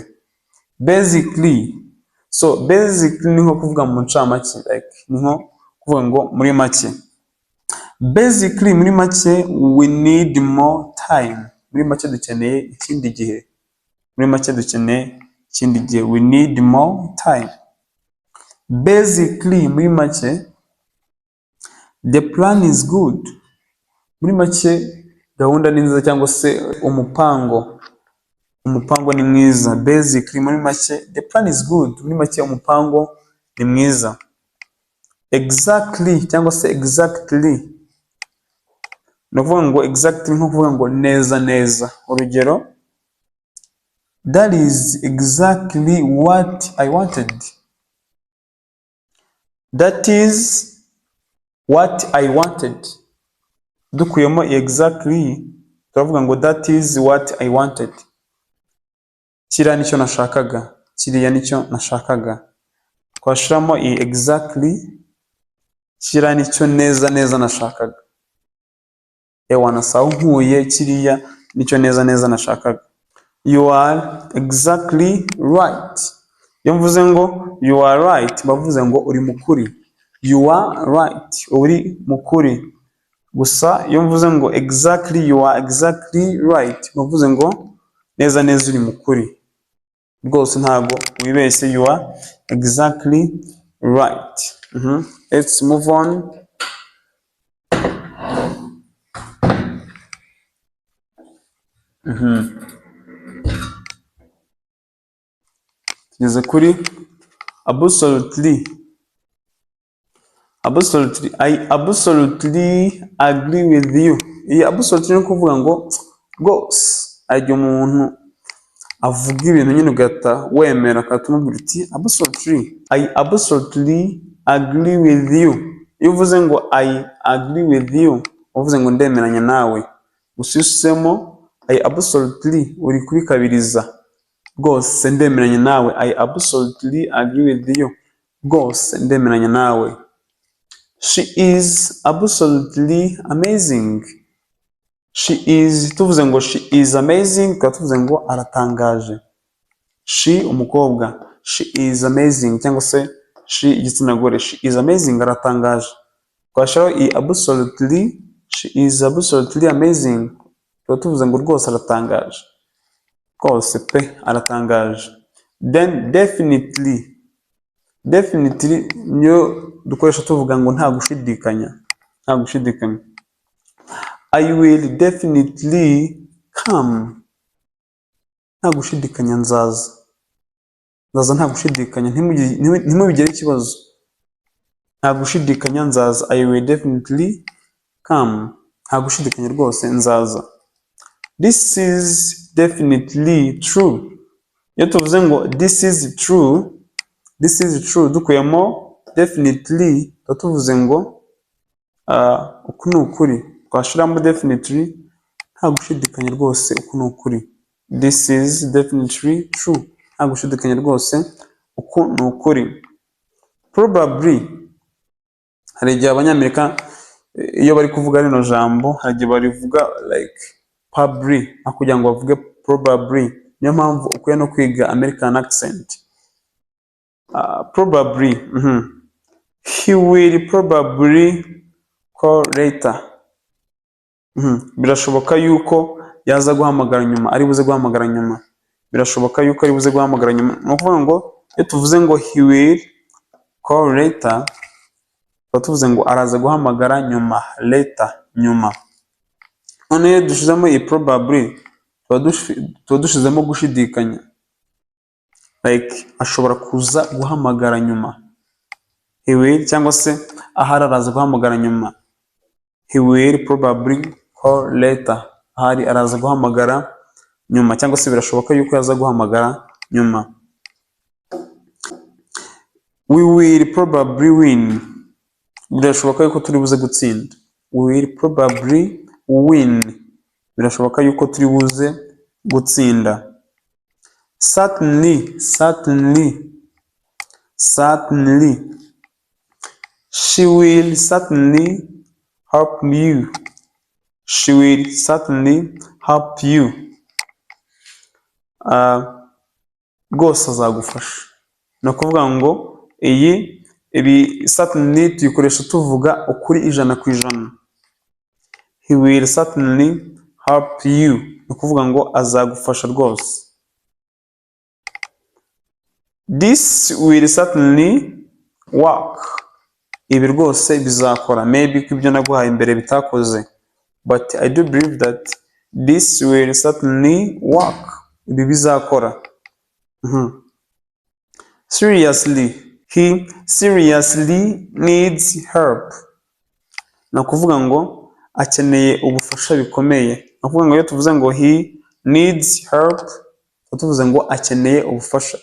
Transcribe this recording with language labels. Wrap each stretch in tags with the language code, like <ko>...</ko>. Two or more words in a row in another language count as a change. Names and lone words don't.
<en>Basically. So basically</en> <rw>ni nko kuvuga mu ncamake, like ni nko kuvuga ngo muri make.</rw> <en>Basically</en> <rw>muri make,</rw> <en>we need more time.</en> <rw>Muri make dukeneye ikindi gihe. Muri make dukeneye ikindi gihe.</rw> <en>We need more time. Basically</en> <rw>muri make,</rw> <en>the plan is good.</en> <rw>Muri make gahunda ni nziza cyangwa se umupango ni mwiza.</rw> <en>Basically</en> <rw>muri make,</rw> <en>the plan is good.</en> <rw>Muri make umupango ni mwiza. Exactly cyangwa se exactly, no kuvuga ngo exactly nko kuvuga ngo neza neza. Urugero,</rw> <en>that is exactly what I wanted. That is what I wanted.</en> <rw>Dukuyemo exactly, turavuga ngo</rw> <en>that is what I wanted.</en> <rw>Kiriya nicyo nashakaga. Kiriya nicyo nashakaga. Twashiramo iyi exactly, kiriya nicyo neza neza nashakaga. Nasaho nkuye kiriya nicyo neza neza nashakaga.</rw> <en>You are exactly right.</en> <rw>Iyo mvuze ngo</rw> <en>you are right,</en> <rw>bavuze ngo uri mukuri.</rw> <en>You are right,</en> <rw>uri mukuri. Gusa iyo mvuze ngo</rw> <en>exactly, you are exactly right,</en> <rw>bavuze ngo neza neza uri mukuri. Rwose ntago wibeshye,</rw> <en>you are exactly right. Let's move on.</en> <rw>Tugeze kuri absolutely.</rw> <en>Absolutely. I absolutely agree with you.</en> <rw>Iyi absolutely ni kuvuga ngo rwose, ajya umuntu avuga ibintu nyine ugahita wemera, ukatumubwira uti absolutely,</rw> <en>I absolutely agree with you.</en> <rw>Iyo uvuze ngo</rw> <en>I agree with you,</en> <rw>uvuze ngo ndemeranya nawe. Gusa iyo usemo</rw> <en>I absolutely,</en> <rw>uri kubikabiriza. Rwose ndemeranya nawe.</rw> <en>I absolutely agree with you.</en> <rw>Rwose ndemeranya nawe.</rw> <en>She is absolutely amazing. She is,</en> <rw>tuvuze ngo</rw> <en>she is amazing,</en> <rw>tukaba tuvuze ngo aratangaje. She umukobwa,</rw> <en>she is amazing,</en> <rw>cyangwa se she igitsina gore,</rw> <en>she is amazing,</en> <rw>aratangaje. Twashiraho i</rw> <en>absolutely, she is absolutely amazing,</en> <rw>tukaba tuvuze ngo rwose aratangaje. Rwose pe aratangaje.</rw> <en>Then definitely.</en> <rw>Definitely niyo dukoresha tuvuga ngo nta gushidikanya. Nta gushidikanya.</rw> <en>I will definitely come.</en> <rw>Nta gushidikanya nzaza. Nzaza nta gushidikanya. Ntimubigire ikibazo. Nta gushidikanya nzaza.</rw> <en>I will definitely come.</en> <rw>Nta gushidikanya rwose nzaza.</rw> <en>This is definitely true.</en> <rw>Iyo tuvuze ngo</rw> <en>this is true, this is true, dukuyemo definitely,</en> <rw>tuvuze ngo uku ni ukuri. Twashiramo definitely, nta gushidikanya rwose, uku ni ukuri.</rw> <en>This is definitely true.</en> <rw>Nta gushidikanya rwose, uku ni ukuri.</rw> <en>Probably.</en> <rw>Hari igihe abanyamerika iyo bari kuvuga rino jambo, hari igihe barivuga</rw> <en>like probably,</en> <rw>kugira ngo bavuge probably. Niyo mpamvu ukwiye no kwiga</rw> <en>American accent.</en> <rw>Probably.</rw> <en>He will probably call later.</en> <rw>Birashoboka yuko yaza guhamagara nyuma, ari buze guhamagara nyuma. Birashoboka yuko ari buze guhamagara nyuma. Ni ukuvuga ngo iyo tuvuze ngo he will call later, tuvuze ngo araza guhamagara nyuma. Later, nyuma. None iyo dushizemo iyi probably, tuba dushizemo gushidikanya. Like ashobora kuza guhamagara nyuma.</rw> <en>He will,</en> <rw>cyangwa se ahari araza guhamagara nyuma.</rw> <en>He will probably call later.</en> <rw>Ahari araza guhamagara nyuma, cyangwa se birashoboka yuko yaza guhamagara nyuma.</rw> <en>We will probably win.</en> <rw>Birashoboka yuko turi buze gutsinda.</rw> <en>We will probably win.</en> <rw>Birashoboka yuko turi buze gutsinda.</rw> <en>Certainly, certainly, certainly. She will certainly help you. She will certainly help you.</en> <rw>Rwose azagufasha. Ni ukuvuga ngo ibi certainly tuyikoresha tuvuga ukuri ijana ku ijana.</rw> <en>He will certainly help you.</en> <rw>Ni ukuvuga ngo azagufasha rwose.</rw> <en>This will certainly work.</en> <rw>Ibi rwose bizakora. Maybe ko ibyo naguhaye imbere bitakoze.</rw> <en>But I do believe that this will certainly work.</en> <rw>Ibi bizakora.</rw> <en>Seriously. He seriously needs help.</en> <rw>Ni ukuvuga ngo akeneye ubufasha bikomeye. Ni ukuvuga ngo iyo tuvuze ngo</rw> <en>he needs help,</en> <rw>tuvuze ngo akeneye ubufasha.</rw>